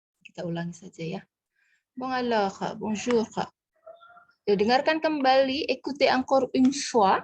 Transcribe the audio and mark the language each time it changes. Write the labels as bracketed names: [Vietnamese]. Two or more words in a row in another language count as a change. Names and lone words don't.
[Indonesian] kita ulangi saja ya. [French] Bon alors, bonjour. [Indonesian] Dengarkan kembali, [French] écoutez encore une fois.